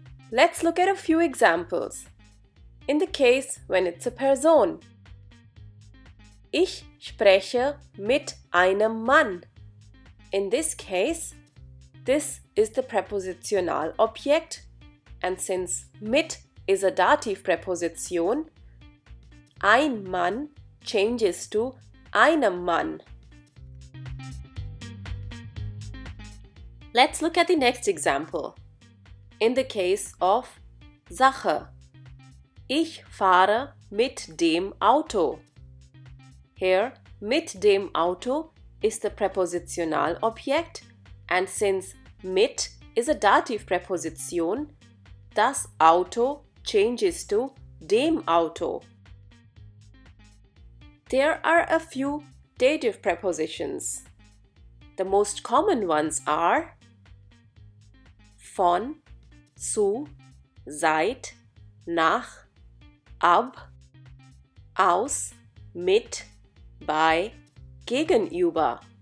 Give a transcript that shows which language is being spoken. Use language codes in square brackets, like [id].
[en] Let's look at a few examples. In the case when it's a Person. [de] Ich spreche mit einem Mann. [en] In this case, this is the prepositional object, and since mit is a dative preposition, ein Mann changes to einem Mann. Let's look at the next example. In the case of [de] Sache. Ich fahre mit dem Auto. [en] Here, mit dem Auto is the prepositional object, and since mit is a dative preposition, das Auto changes to dem Auto. There are a few dative prepositions. The most common ones are von, zu, seit, nach, ab, aus, mit, bei, gegenüber.